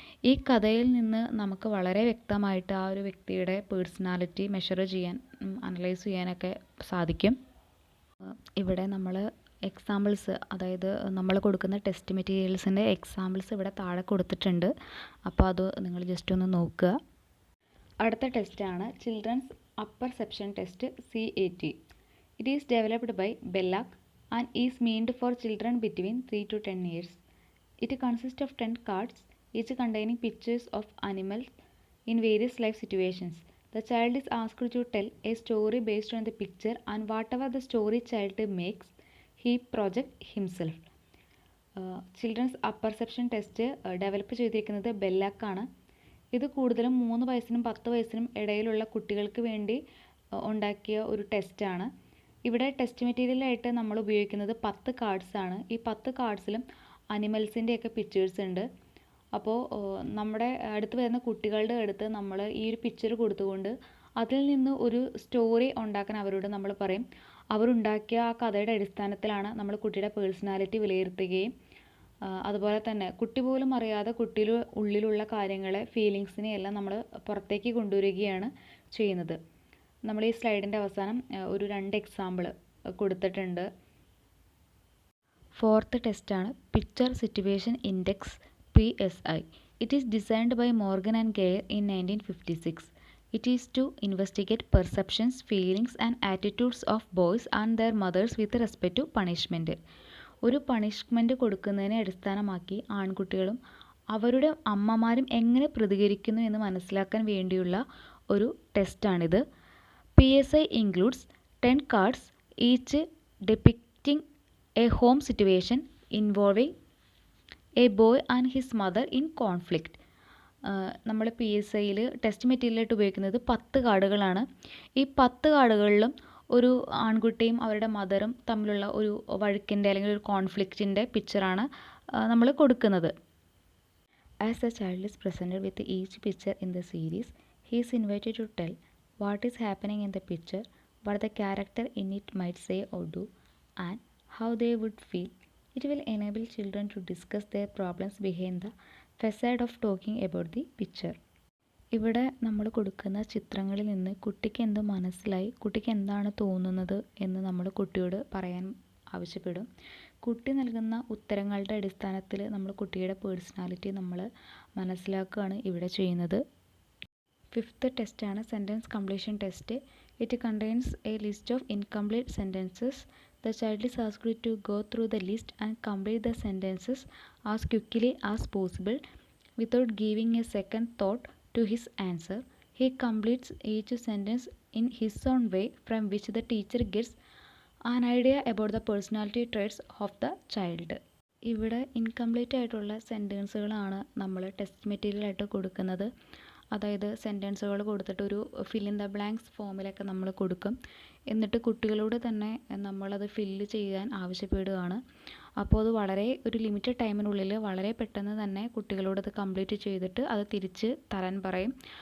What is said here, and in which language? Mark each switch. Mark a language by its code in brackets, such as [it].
[ml] ഈ കഥയിൽ നിന്ന് നമുക്ക് വളരെ വ്യക്തമായിട്ട് ആ ഒരു വ്യക്തിയുടെ പേഴ്സണാലിറ്റി മെഷർ ചെയ്യാൻ, അനലൈസ് ചെയ്യാനൊക്കെ സാധിക്കും. ഇവിടെ നമ്മൾ എക്സാമ്പിൾസ്, അതായത് നമ്മൾ കൊടുക്കുന്ന ടെസ്റ്റ് മെറ്റീരിയൽസിൻ്റെ എക്സാമ്പിൾസ് ഇവിടെ താഴെ കൊടുത്തിട്ടുണ്ട്. അപ്പോൾ അത് നിങ്ങൾ ജസ്റ്റ് ഒന്ന് നോക്കുക. അടുത്ത ടെസ്റ്റാണ് children's apperception test CAT. [en] It is developed by Belloc and is meant for children between 3 to 10 years. It consists of 10 cards. each containing pictures of animals in various life situations. The child is asked to tell a story based on the picture, and whatever the story child makes, he projects himself. [ml] Children's apperception test develop ചെയ്തിരിക്കുന്നത് ബെല്ലാക്കാണ്. ഇത് കൂടുതലും 3 വയസ്സിനും 10 വയസ്സിനും ഇടയിലുള്ള കുട്ടികൾക്ക് വേണ്ടി ഉണ്ടാക്കിയ ഒരു ടെസ്റ്റാണ്. ഇവിടെ ടെസ്റ്റ് മെറ്റീരിയലായിട്ട് നമ്മൾ ഉപയോഗിക്കുന്നത് 10 കാർഡ്സാണ്. ഈ 10 കാർഡ്സിലും അനിമൽസിൻ്റെയൊക്കെ പിക്ചേഴ്സ് ഉണ്ട്. അപ്പോൾ നമ്മുടെ അടുത്ത് വരുന്ന കുട്ടികളുടെ അടുത്ത് നമ്മൾ ഈ ഒരു പിക്ചർ കൊടുത്തുകൊണ്ട് അതിൽ നിന്ന് ഒരു സ്റ്റോറി ഉണ്ടാക്കാൻ അവരോട് നമ്മൾ പറയും. അവരുണ്ടാക്കിയ ആ കഥയുടെ അടിസ്ഥാനത്തിലാണ് നമ്മൾ കുട്ടിയുടെ പേഴ്സണാലിറ്റി വിലയിരുത്തുകയും അതുപോലെ തന്നെ കുട്ടി പോലും അറിയാതെ കുട്ടിയുടെ ഉള്ളിലുള്ള കാര്യങ്ങളെ ഫീലിങ്സിനെ എല്ലാം നമ്മൾ പുറത്തേക്ക് കൊണ്ടുവരികയാണ് ചെയ്യുന്നത്. നമ്മൾ ഈ സ്ലൈഡിൻ്റെ അവസാനം ഒരു 2 എക്സാമ്പിൾ കൊടുത്തിട്ടുണ്ട്. 4th ടെസ്റ്റാണ് picture situation index PSI. [en] It is designed by Morgan and Gare in 1956. It is to investigate perceptions, feelings and attitudes of boys and their mothers with respect to punishment. [ml] ഒരു punishment കൊടുക്കുന്നതിനെ അടിസ്ഥാനമാക്കി ആൺകുട്ടികളും അവരുടെ അമ്മമാരും എങ്ങനെ പ്രതികരിക്കുന്നു എന്ന് മനസ്സിലാക്കാൻ വേണ്ടിയുള്ള ഒരു ടെസ്റ്റാണിത്. [en] PSI includes 10 cards, each depicting a home situation involving a boy and his mother in conflict. [ml] നമ്മൾ PSIയിൽ ടെസ്റ്റ് മെറ്റീരിയലായിട്ട് ഉപയോഗിക്കുന്നത് 10 കാർഡുകളാണ്. ഈ 10 കാർഡുകളിലും ഒരു ആൺകുട്ടിയും അവരുടെ മദറും തമ്മിലുള്ള ഒരു വഴക്കിൻ്റെ അല്ലെങ്കിൽ ഒരു കോൺഫ്ലിക്റ്റിൻ്റെ പിക്ചറാണ് നമ്മൾ കൊടുക്കുന്നത്. [en] As a child is presented with each picture in the series, he is invited to tell what is happening in the picture, what the character in it might say or do and how they would feel. It will enable children to discuss their problems behind the facade of talking about the picture. [ml] ഇവിടെ നമ്മൾ കൊടുക്കുന്ന ചിത്രങ്ങളിൽ നിന്ന് കുട്ടിക്ക് എന്ത് മനസ്സിലായി, കുട്ടിക്ക് എന്താണ് തോന്നുന്നത് എന്ന് നമ്മൾ കുട്ടിയോട് പറയാൻ ആവശ്യപ്പെടും. കുട്ടി നൽകുന്ന ഉത്തരങ്ങളുടെ അടിസ്ഥാനത്തിൽ നമ്മൾ കുട്ടിയുടെ പേഴ്സണാലിറ്റി നമ്മൾ മനസ്സിലാക്കുകയാണ് ഇവിടെ ചെയ്യുന്നത്. 5th ടെസ്റ്റാണ് sentence completion test. [en] It contains a list of incomplete sentences. The child is asked to go through the list and complete the sentences as quickly as possible without giving a second thought to his answer. He completes each sentence in his own way, from which the teacher gets an idea about the personality traits of the child. [ml] ഇവിടെ incomplete ആയിട്ടുള്ള സെൻറ്റൻസുകളാണ് നമ്മൾ test മെറ്റീരിയലായിട്ട് കൊടുക്കുന്നത്. അതായത് സെൻറ്റൻസുകൾ കൊടുത്തിട്ട് ഒരു [en] fill in the blanks [ml] ഫോമിലൊക്കെ നമ്മൾ കൊടുക്കും. എന്നിട്ട് കുട്ടികളോട് തന്നെ നമ്മളത് ഫില്ല് ചെയ്യാൻ ആവശ്യപ്പെടുകയാണ്. അപ്പോൾ അത് വളരെ ഒരു ലിമിറ്റഡ് ടൈമിനുള്ളിൽ വളരെ പെട്ടെന്ന് തന്നെ കുട്ടികളോടത് കംപ്ലീറ്റ് ചെയ്തിട്ട് അത് തിരിച്ച് തരാൻ പറയും.